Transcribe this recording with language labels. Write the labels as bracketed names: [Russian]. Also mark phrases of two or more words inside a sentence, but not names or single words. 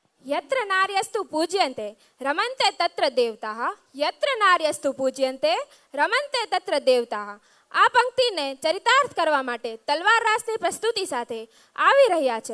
[Sanskrit] यत्र नार्यस्तु पूज्यन्ते रमन्ते तत्र देवताः यत्र नार्यस्तु पूज्यन्ते रमन्ते तत्र देवताः। [Gujarati] આ પંક્તિને ચરિતાર્થ કરવા માટે તલવાર રાસની પ્રસ્તુતિ સાથે આવી રહ્યા છે.